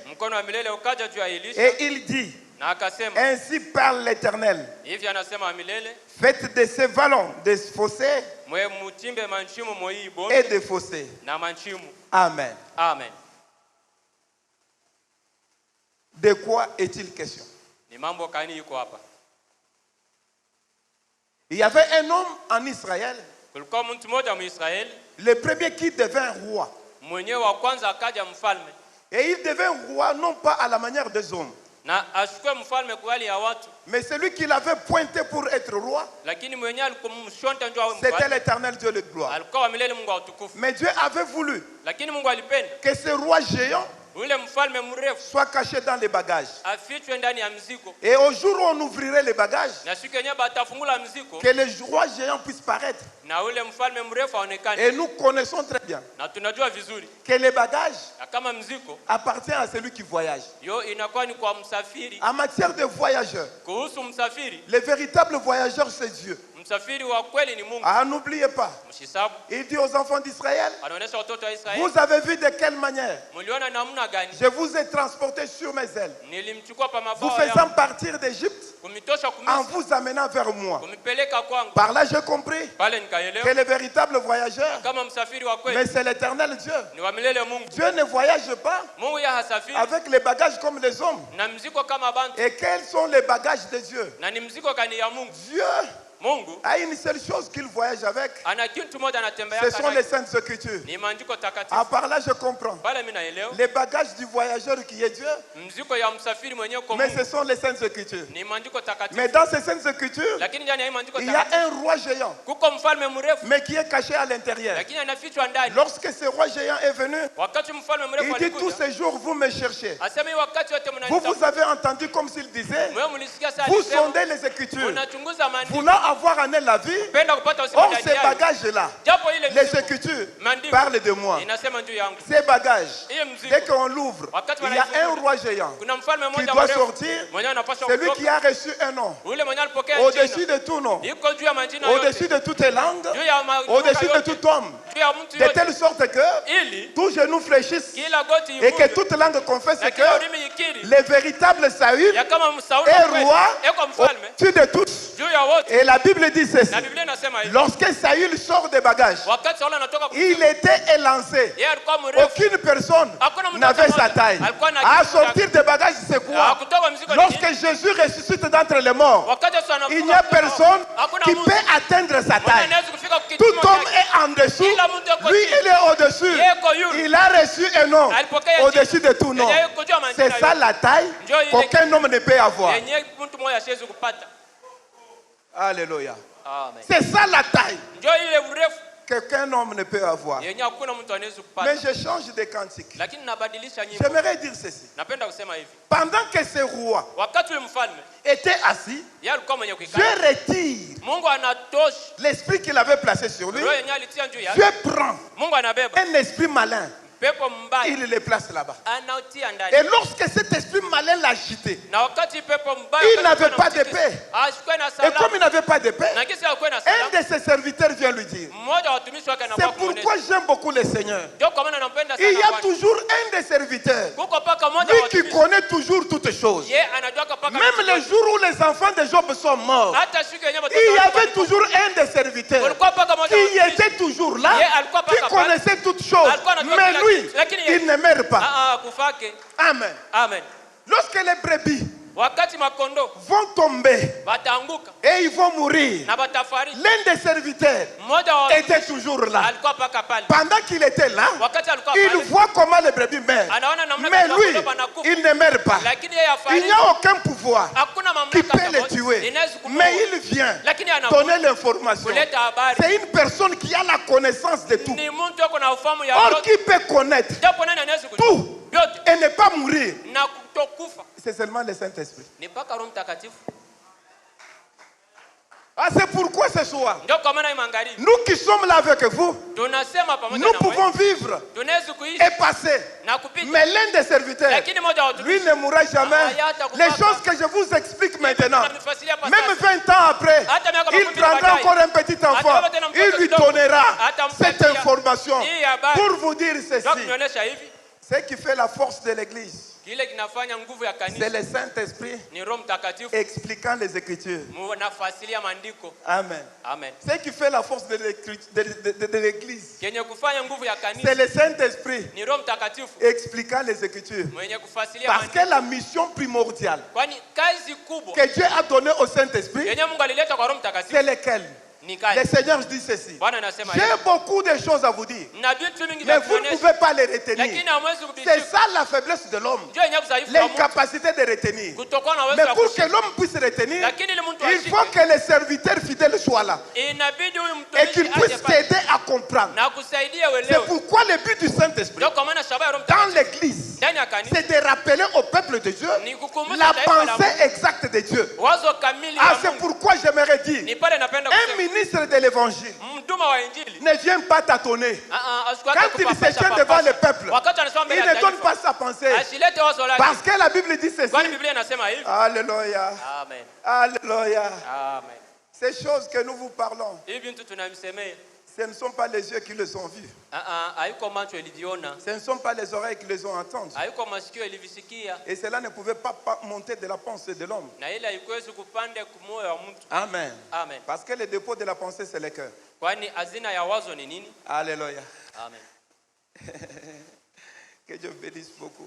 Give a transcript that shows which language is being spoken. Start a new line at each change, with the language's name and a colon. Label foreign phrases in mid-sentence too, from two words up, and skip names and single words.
French: Et il dit: ainsi parle l'Éternel. Faites de ces vallons des fossés et des fossés. Amen. De quoi est-il question?
Swahili: Ni mambo gani iko hapa?
French: Il y avait un homme en Israël,
Swahili: Kulikuwa mtu mmoja Mwisraeli,
French: le premier qui devint roi.
Swahili: mwenyewe wa kwanza akaja mfalme.
French: Et il devint roi non pas à la manière des hommes,
Swahili: Na ashukue mfalme kwa hali ya watu,
French: mais celui qui l'avait pointé pour être roi,
Swahili: lakini mwenyewe alikumshonta ndio awe
French: c'était
Swahili: mfalme.
French: l'Éternel Dieu de gloire.
Swahili: Alikuwa wa milele, Mungu wa utukufu.
French: Mais Dieu avait voulu
Swahili: Lakini Mungu alipenda
French: que ce roi géant
Swahili: ule mfalme mrefu
French: soit caché dans les bagages.
Swahili: afichwe ndani ya mzigo,
French: Et au jour où on ouvrirait les bagages,
Swahili: na siku yenyewe batafungula mzigo
French: que le roi géant puisse paraître.
Swahili: na ule mfalme mrefu aonekane.
French: Et nous connaissons très bien
Swahili: Na tunajua vizuri
French: que les bagages
Swahili: na kama mzigo
French: appartiennent à celui qui voyage.
Swahili: yo inakuwa ni kwa msafiri.
French: En matière de voyageurs,
Swahili: Kuhusu msafiri,
French: le véritable voyageur, c'est Dieu.
Swahili: msafiri wa kweli ni Mungu.
French: Ah, n'oubliez pas,
Swahili: Mshisabu
French: il dit aux enfants d'Israël,
Swahili: anaonesha watoto wa Israeli,
French: vous avez vu de quelle manière
Swahili: mliona namna gani
French: je vous ai transporté sur mes ailes,
Swahili: nilimchukua pa
French: vous
Swahili: mabawa
French: faisant
Swahili: yangu
French: partir d'Égypte
Swahili: kumitosha
French: en
Swahili: kumisa
French: vous amenant vers moi.
Swahili: kumipeleka kwangu.
French: Par là, j'ai compris
Swahili: Pale
French: que
Swahili: nikaelewa
French: le véritable voyageur,
Swahili: kama msafiri wa
French: mais
Swahili: kweli
French: c'est l'éternel Dieu.
Swahili: ni wa milele Mungu.
French: Dieu ne voyage pas
Swahili: Mungu ya hasafiri
French: avec les bagages comme les hommes.
Swahili: na mzigo kama bantu,
French: Et quels sont les bagages de Dieu?
Swahili: na ni mzigo kani ya Mungu.
French: Dieu
Swahili: Mungu
French: a une seule chose qu'il voyage avec,
Swahili: ana kitu moja anatembea
French: ce sont les
Swahili: nacho,
French: saintes écritures.
Swahili: ni maandiko
French: À
Swahili: takatifu.
French: part là, je comprends.
Swahili: Pale mimi naelewa
French: Les bagages du voyageur qui est Dieu,
Swahili: mzigo ya msafiri mwenyewe kwa
French: mais
Swahili: Mungu
French: ce sont les saintes écritures.
Swahili: ni maandiko takatifu.
French: Mais dans ces saintes écritures,
Swahili: Lakini ndani ya hii maandiko
French: il y a
Swahili: takatifu
French: un roi géant,
Swahili: kuko mfalme mrefu,
French: mais qui est caché à l'intérieur.
Swahili: lakini anafichwa ndani.
French: Lorsque ce roi géant est venu,
Swahili: Wakati mfalme mrefu
French: il dit tous
Swahili: alikuja,
French: ces jours, vous me cherchez.
Swahili: asema hii wakati wote
French: Vous
Swahili: mnanitafuta.
French: avez entendu comme s'il disait,
Swahili: Mwewe mlisikia sana
French: vous
Swahili: alisema,
French: sondez les écritures,
Swahili: unachunguza maandiko,
French: voulant avoir en elle la vie.
Swahili: penda kupata uzima
French: Or,
Swahili: ndani
French: ces
Swahili: yao.
French: bagages-là,
Swahili: Japo ile
French: les
Swahili: mzigo,
French: écritures
Swahili: maandiko
French: parlent de moi.
Swahili: inasema juu yangu.
French: Ces bagages,
Swahili: Hiyo mzigo,
French: dès qu'on l'ouvre, il y a un roi géant
Swahili: kuna mfalme
French: qui
Swahili: mmoja
French: doit
Swahili: mrefu
French: sortir,
Swahili: mwenye anapaswa
French: celui qui
Swahili: kutoka,
French: a reçu un nom
Swahili: ule mwenye alipokea
French: au-dessus
Swahili: jina,
French: de tout nom,
Swahili: iko juu ya majina
French: au-dessus
Swahili: yote,
French: de toutes les langues,
Swahili: juu ya majina
French: au-dessus de
Swahili: yote,
French: tout homme,
Swahili: juu ya mtu
French: de
Swahili: yote,
French: telle sorte que
Swahili: ili
French: tout genou fléchisse
Swahili: kila goti
French: et que
Swahili: ivunjwe
French: toute langue confesse
Swahili: na
French: que
Swahili: kila ulimi ikiri
French: le véritable Saül
Swahili: ya kama Sauli
French: est
Swahili: kweli
French: roi
Swahili: eko mfalme
French: au-dessus de tous.
Swahili: juu ya wote.
French: Et la Bible dit ceci,
Swahili: Na Biblia inasema hivi,
French: lorsque Saül sort des bagages,
Swahili: wakati Sauli anatoka
French: il était élancé.
Swahili: yeye alikuwa mrefu,
French: Aucune personne
Swahili: hakuna mtu
French: n'avait
Swahili: hata
French: sa
Swahili: mmoja
French: taille.
Swahili: alikuwa na
French: À
Swahili: kitu chake.
French: sortir des bagages, c'est quoi?
Swahili: Kutoka mzigo ni
French: Lorsque
Swahili: nini?
French: Jésus ressuscite d'entre les morts,
Swahili: Wakati Yesu anafufuka
French: il n'y a
Swahili: kutoka kwa
French: personne
Swahili: wafu, hakuna
French: qui
Swahili: mtu
French: peut atteindre sa
Swahili: mwenye
French: taille.
Swahili: anaweza kufika
French: Tout
Swahili: kipimo
French: homme
Swahili: chake.
French: est en dessous.
Swahili: Kila mtu yuko
French: Lui,
Swahili: chini.
French: il est au-dessus.
Swahili: Yeye yuko yule.
French: Il a reçu un nom
Swahili: Alipokea
French: au-dessus de tout nom.
Swahili: Yeye yuko juu ya majina
French: C'est ça
Swahili: yote.
French: la taille
Swahili: Ndio ile
French: qu'aucun homme ne peut avoir.
Swahili: yenye mtu mmoja hasiwezi kupata.
French: Alléluia.
Swahili: Amen.
French: C'est ça la taille
Swahili: Ndio ile urefu
French: qu'aucun homme ne peut avoir.
Swahili: yenye hakuna mtu anaweza
French: Mais
Swahili: kupata.
French: je change de cantique.
Swahili: Lakini nabadilisha nyimbo.
French: J'aimerais dire ceci.
Swahili: Napenda kusema hivi.
French: Pendant que ce roi
Swahili: Wakati ule mfalme
French: était assis,
Swahili: yeye alikuwa mwenye
French: Dieu
Swahili: kukaa.
French: retire
Swahili: Mungu anatosha
French: l'esprit qu'il avait placé sur lui.
Swahili: roho yenye alitia juu yake.
French: Dieu prend
Swahili: Mungu anabeba
French: un esprit malin,
Swahili: pepo mbaya
French: il le place là-bas.
Swahili: anaotia ndani.
French: Et lorsque cet esprit malin l'a agité,
Swahili: Na wakati pepo mbaya
French: il n'avait pas de paix.
Swahili: ashikwe na
French: Et
Swahili: salama.
French: comme il n'avait pas de paix,
Swahili: Na kisa akuwe na
French: un
Swahili: salama.
French: de ses serviteurs vient lui dire,
Swahili: Mmoja wa watumishi wake
French: c'est
Swahili: anakuwa
French: pourquoi j'aime beaucoup le Seigneur.
Swahili: ndio kwa maana nampenda
French: Il y
Swahili: sana
French: a
Swahili: Bwana.
French: toujours un des serviteurs,
Swahili: Kuko paka mmoja wa
French: lui qui
Swahili: watumishi.
French: connaît toujours toutes choses.
Swahili: Yeye anajua paka
French: Même le jour où les enfants de Job sont morts,
Swahili: hata siku yenyewe
French: il y avait toujours un des serviteurs
Swahili: kulikuwa paka mmoja wa
French: qui
Swahili: watumishi.
French: était toujours là,
Swahili: Yeye alikuwa
French: qui
Swahili: paka pale.
French: connaissait toutes choses.
Swahili: Alikuwa anajua
French: Mais
Swahili: kila
French: lui,
Swahili: kitu. Lakini yeye
French: il ne meurt pas.
Swahili: kufake.
French: Amen.
Swahili: Amen.
French: Lorsque les brebis
Swahili: Wakati makondo
French: vont tomber
Swahili: wataanguka
French: et ils vont mourir,
Swahili: na watafariki,
French: l'un des serviteurs
Swahili: mmoja wa
French: était toujours là.
Swahili: alikuwa paka pale.
French: Pendant qu'il était là,
Swahili: Wakati alikuwa
French: il
Swahili: pale
French: voit comment les brebis meurent.
Swahili: anaona namna
French: Mais
Swahili: gani
French: lui,
Swahili: makondo wanakufa.
French: il ne meurt pas.
Swahili: Lakini yeye
French: Il
Swahili: afariki.
French: n'y a aucun pouvoir
Swahili: Hakuna
French: qui
Swahili: mamlaka
French: peut le tuer.
Swahili: inaweza kumuua.
French: Mais il vient
Swahili: Lakini anakuja
French: donner l'information.
Swahili: kuleta habari.
French: C'est une personne qui a la connaissance de tout.
Swahili: Ni mtu yuko na ufahamu ya
French: Or,
Swahili: yote.
French: qui peut connaître
Swahili: Japo nani anaweza kujua
French: tout
Swahili: yote
French: et ne pas mourir?
Swahili: na kutokufa
French: C'est seulement le Saint-Esprit.
Swahili: ni mpaka Roho Mtakatifu.
French: Ah, c'est pourquoi ce soir,
Swahili: Ndio kwa maana hii magharibi
French: nous qui sommes là avec vous,
Swahili: tunasema pamoja
French: nous
Swahili: na
French: pouvons
Swahili: wewe
French: vivre
Swahili: tunaweza kuishi
French: et passer.
Swahili: na kupita,
French: Mais l'un des serviteurs,
Swahili: lakini mmoja wa watumishi
French: lui ne mourra jamais. Les choses que je vous explique maintenant,
Swahili: tunamfasiria hapa
French: même
Swahili: sasa.
French: 20 ans après,
Swahili: Hata miaka
French: il
Swahili: makumi
French: prendra
Swahili: baadaye.
French: encore un petit enfant,
Swahili: Hata tena mtoto
French: il lui
Swahili: kidogo.
French: donnera
Swahili: Atampatia
French: cette information
Swahili: hii habari.
French: pour vous dire
Swahili: Ndio
French: ceci.
Swahili: kunionyesha hivi
French: Ce qui fait la force de l'Église,
Swahili: Kile kinafanya nguvu ya
French: c'est
Swahili: kanisa
French: le Saint-Esprit
Swahili: ni Roho Mtakatifu
French: expliquant les Écritures.
Swahili: mnafasilia maandiko.
French: Amen.
Swahili: Amen.
French: Ce qui fait la force de l'Église,
Swahili: Kenye kufanya nguvu ya
French: c'est
Swahili: kanisa
French: le Saint-Esprit
Swahili: ni Roho Mtakatifu
French: expliquant les Écritures.
Swahili: mwenye kufasilia
French: Parce
Swahili: maandiko.
French: que la mission primordiale
Swahili: Kwani kazi kubwa
French: que Dieu a donnée au Saint-Esprit,
Swahili: yenye Mungu alileta kwa Roho Mtakatifu
French: c'est lesquelles?
Swahili: ni
French: Le
Swahili: kazi.
French: Seigneur dit ceci.
Swahili: Bwana anasema
French: J'ai beaucoup de choses à vous dire,
Swahili: na vitu vingi
French: mais
Swahili: vya
French: vous ne
Swahili: kuonyesha
French: pouvez pas les retenir.
Swahili: lakini hamwezi
French: C'est
Swahili: kubishika.
French: ça la faiblesse de l'homme,
Swahili: Ndio yenye udhaifu wa mtu
French: l'incapacité de retenir.
Swahili: kutokuwa na uwezo
French: Mais
Swahili: wa
French: pour que
Swahili: kushika.
French: l'homme puisse retenir,
Swahili: Lakini ile mtu
French: il faut
Swahili: ashike
French: que les serviteurs fidèles soient là
Swahili: inabidi huyu
French: et qu'ils
Swahili: mtumishi aje
French: puissent
Swahili: pale
French: t'aider à comprendre.
Swahili: na kusaidia
French: C'est
Swahili: uelewe.
French: pourquoi le but du Saint-Esprit
Swahili: Ndio kwa maana shabaha ya Roho
French: dans
Swahili: Mtakatifu
French: l'Église,
Swahili: ndani ya kanisa
French: c'est de rappeler au peuple de Dieu
Swahili: ni kukumbusha
French: la
Swahili: taifa la
French: pensée
Swahili: Mungu,
French: exacte de Dieu.
Swahili: wazo kamili
French: Ah,
Swahili: la
French: c'est
Swahili: Mungu.
French: pourquoi j'aimerais dire,
Swahili: Ni pale napenda
French: un
Swahili: kusema
French: ministre de l'Évangile
Swahili: mtuma wa injili
French: ne vient pas tâtonner.
Swahili: asikuake
French: Quand il se tient devant le peuple,
Swahili: wakati anasema
French: il
Swahili: mbele ya
French: ne donne
Swahili: taifa
French: pas sa pensée.
Swahili: asilete wazo lake,
French: Parce que la Bible dit ceci.
Swahili: kwani Biblia inasema hivi.
French: Alléluia.
Swahili: Amen.
French: Alléluia.
Swahili: Amen.
French: Ces choses que nous vous parlons,
Swahili: Hivi vitu tunamsemea
French: ce ne sont pas les yeux qui les ont vus.
Swahili: haiko macho iliviona,
French: Ce ne sont pas les oreilles qui les ont entendus.
Swahili: haiko masikio ilivisikia,
French: Et cela ne pouvait pas monter de la pensée de l'homme.
Swahili: na ile haikuwezi kupanda kumoyo wa mtu.
French: Amen.
Swahili: Amen.
French: Parce que le dépôt de la pensée, c'est le cœur.
Swahili: Kwani hazina ya wazo ni nini?
French: Alléluia.
Swahili: Amen.
French: Que Dieu bénisse beaucoup.